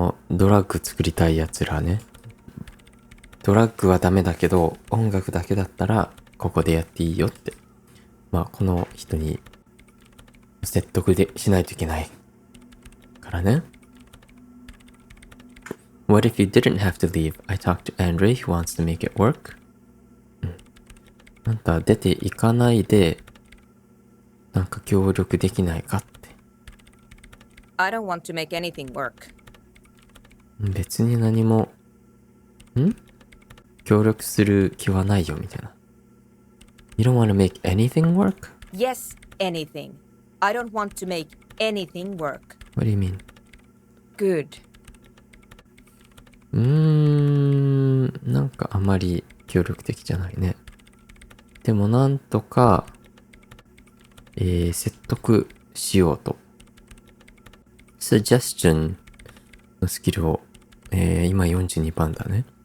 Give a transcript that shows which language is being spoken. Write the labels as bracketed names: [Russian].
[Japanese] ドラッグ作りたい奴らね。ドラッグはダメだけど、音楽だけだったら、ここでやっていいよって。まあ、この人に説得しないといけないからね。 [English] What if you didn't have to leave? I talked to Andre who wants to make it work. [Japanese] あんた出ていかないで、なんか協力できないかって。 [English] I don't want to make anything work. [Japanese] 別に何も、協力する気はないよみたいな。 [English] You don't want to make anything work? Yes, anything. I don't want to make anything work. What do you mean? Good. [Japanese] なんかあまり協力的じゃないね。でもなんとか、説得しようと。 suggestion のスキルを、今42番だね。